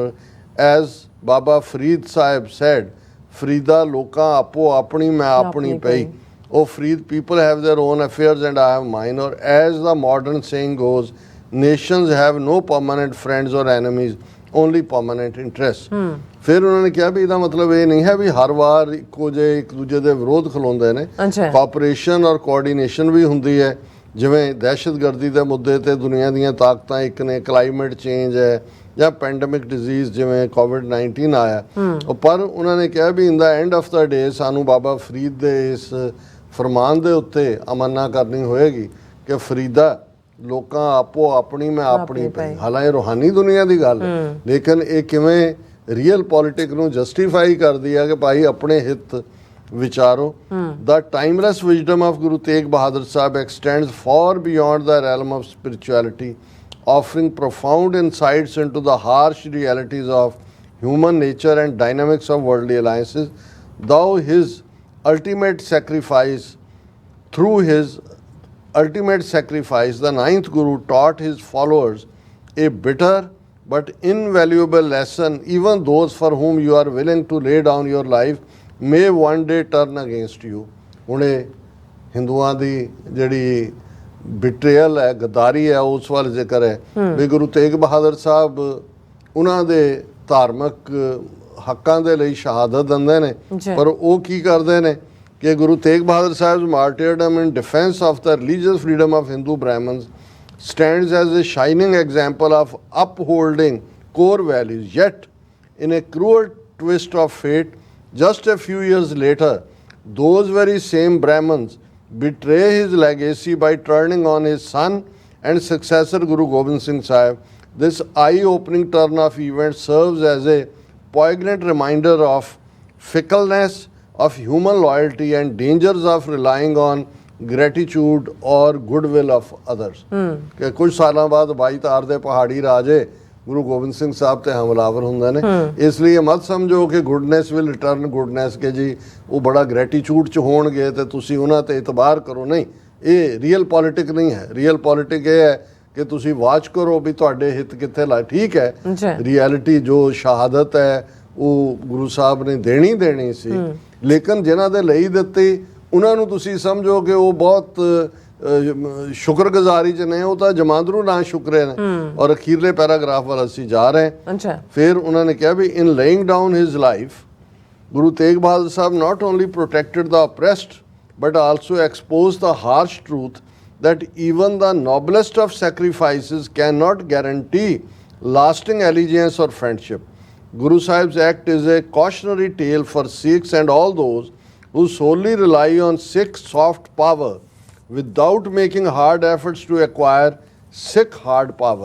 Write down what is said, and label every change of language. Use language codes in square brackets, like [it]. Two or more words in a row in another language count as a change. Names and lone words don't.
[en] As Baba Farid Sahib said, [pa] ਫਰੀਦਾ ਲੋਕਾਂ ਆਪੋ ਆਪਣੀ ਮੈਂ ਆਪਣੀ ਪਈ। [en] oh Farid, people have their own affairs and I have mine, or as the modern saying goes, nations have no permanent friends or enemies, only permanent interests. [pa] ਫਿਰ ਉਹਨਾਂ ਨੇ ਕਿਹਾ ਵੀ ਇਹਦਾ ਮਤਲਬ ਇਹ ਨਹੀਂ ਹੈ ਵੀ ਹਰ ਵਾਰ ਇੱਕੋ ਜਿਹੇ ਇੱਕ ਦੂਜੇ ਦੇ ਵਿਰੋਧ ਖਲੋਂਦੇ ਨੇ, ਅੱਛਾ। ਕੋਆਪਰੇਸ਼ਨ ਔਰ ਕੋਆਰਡੀਨੇਸ਼ਨ ਵੀ ਹੁੰਦੀ ਹੈ। ਜਿਵੇਂ ਦਹਿਸ਼ਤਗਰਦੀ ਦੇ ਮੁੱਦੇ ਤੇ ਦੁਨੀਆ ਦੀਆਂ ਤਾਕਤਾਂ ਇੱਕ ਨੇ, [en] climate change [pa] ਹੈ ਜਾਂ [en] pandemic disease [pa] ਜਿਵੇਂ ਕੋਵਿਡ-19 ਆਇਆ, ਪਰ ਉਹਨਾਂ ਨੇ ਕਿਹਾ ਵੀ [en] in the end of the day [pa] ਸਾਨੂੰ ਬਾਬਾ ਫਰੀਦ ਦੇ ਇਸ ਫਰਮਾਨ ਦੇ ਉੱਤੇ ਅਮਲਨਾ ਕਰਨੀ ਹੋਏਗੀ ਕਿ ਫਰੀਦਾ ਲੋਕਾਂ ਆਪੋ ਆਪਣੀ ਮੈਂ ਆਪਣੀ ਪਈ। ਹਾਲਾਂਕਿ ਰੂਹਾਨੀ ਦੁਨੀਆ ਦੀ ਗੱਲ ਹੈ, ਲੇਕਿਨ ਇਹ ਕਿਵੇਂ [en] real politik [pa] ਨੂੰ ਜਸਟੀਫਾਈ ਕਰਦੀ ਹੈ ਕਿ ਭਾਈ ਆਪਣੇ ਹਿੱਤ ਵਿਚਾਰੋ। [en] The timeless wisdom of Guru Tegh Bahadur Sahib extends far beyond the realm of spirituality, offering profound insights into the harsh realities of human nature and dynamics of worldly alliances. Through his ultimate sacrifice, the ninth Guru taught his followers a bitter but invaluable lesson. Even those for whom you are willing to lay down your life may one day turn against you. [pa] ਹੁਣ ਇਹ ਹਿੰਦੂਆਂ ਦੀ ਜਿਹੜੀ ਬਿਟਰੇਅਲ ਹੈ, ਗਦਾਰੀ ਹੈ, ਉਸ ਵੱਲ ਜ਼ਿਕਰ ਹੈ ਵੀ ਗੁਰੂ ਤੇਗ ਬਹਾਦਰ ਸਾਹਿਬ ਉਹਨਾਂ ਦੇ ਧਾਰਮਿਕ ਹੱਕਾਂ ਦੇ ਲਈ ਸ਼ਹਾਦਤ ਦਿੰਦੇ ਨੇ, ਪਰ ਉਹ ਕੀ ਕਰਦੇ ਨੇ ਕਿ ਗੁਰੂ ਤੇਗ ਬਹਾਦਰ ਸਾਹਿਬ's [en] martyrdom in defense of the religious freedom of Hindu Brahmins stands as a shining example of upholding core values. Yet, in a cruel twist of fate, just a few years later, those very same Brahmins betray his legacy by turning on his son and successor Guru Gobind Singh Sahib. This eye-opening turn of events serves as a poignant reminder of fickleness of human loyalty and dangers of relying on gratitude or goodwill of others. [pa] ਕਿ ਕੁਝ ਸਾਲਾਂ ਬਾਅਦ 22 ਤਾਰ ਦੇ ਪਹਾੜੀ ਰਾਜੇ ਗੁਰੂ ਗੋਬਿੰਦ ਸਿੰਘ ਸਾਹਿਬ ਤੇ ਹਮਲਾਵਰ ਹੁੰਦੇ ਨੇ, ਇਸ ਲਈ ਇਹ ਮਤ ਸਮਝੋ ਕਿ [en] goodness will return goodness, [pa] ਕਿ ਜੀ ਉਹ ਬੜਾ ਗ੍ਰੈਟੀਚਿਊਡ ਚ ਹੋਣਗੇ ਤੇ ਤੁਸੀਂ ਉਹਨਾਂ ਤੇ ਇਤਬਾਰ ਕਰੋ। ਨਹੀਂ, ਇਹ [en] real politik [pa] ਨਹੀਂ ਹੈ। [en] real politik [pa] ਇਹ ਹੈ ਕਿ ਤੁਸੀਂ ਵਾਚ ਕਰੋ ਵੀ ਤੁਹਾਡੇ ਹਿੱਤ ਕਿੱਥੇ ਲਾ। ਠੀਕ ਹੈ, ਰਿਐਲਿਟੀ ਜੋ ਸ਼ਹਾਦਤ ਹੈ ਉਹ ਗੁਰੂ ਸਾਹਿਬ ਨੇ ਦੇਣੀ ਸੀ, ਲੇਕਿਨ ਜਿਨ੍ਹਾਂ ਦੇ ਲਈ ਦਿੱਤੀ ਉਹਨਾਂ ਨੂੰ ਤੁਸੀਂ ਸਮਝੋ ਕਿ ਉਹ ਬਹੁਤ ਸ਼ੁਕਰਗੁਜ਼ਾਰੀ ਚ ਨੇ, ਉਹ ਤਾਂ ਜਮਾਂਦਰੂ ਨਾ ਸ਼ੁਕਰੇ ਨੇ। ਔਰ ਅਖੀਰਲੇ ਪੈਰਾਗ੍ਰਾਫ ਵੱਲ ਅਸੀਂ ਜਾ ਰਹੇ ਹਾਂ। ਫਿਰ ਉਹਨਾਂ ਨੇ ਕਿਹਾ ਵੀ [en] in laying down his life, ਗੁਰੂ ਤੇਗ ਬਹਾਦਰ ਸਾਹਿਬ not only protected the oppressed but also exposed the harsh truth that even the noblest of sacrifices cannot guarantee lasting allegiance or friendship. Guru Sahib's act is a cautionary tale for Sikhs and all those who solely rely on Sikh soft power without making hard efforts to acquire Sikh hard power.